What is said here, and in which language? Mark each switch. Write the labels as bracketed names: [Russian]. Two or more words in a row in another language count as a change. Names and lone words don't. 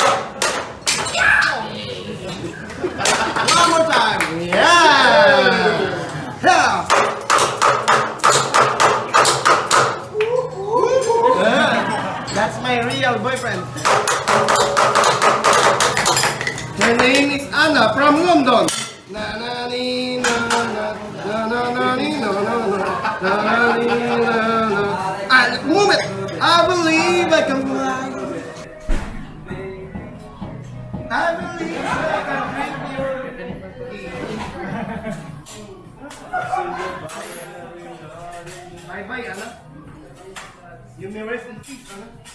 [English] One more time. Yeah. Yeah. That's my real boyfriend. Her name is Anna from London. Na na ni na na na na na ni na na na na ni na na. Move it. I believe I can fly. I believe I can drink your tea. Bye bye, Anna. You may rest in peace, Anna.